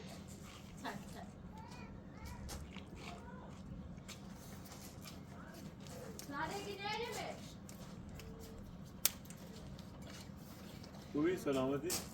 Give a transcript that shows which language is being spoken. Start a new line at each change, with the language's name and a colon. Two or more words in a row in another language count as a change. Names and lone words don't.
Polish: Tak, tak.
Turkish: Nereye gidelim mi?
Persian: خوبی سلامتی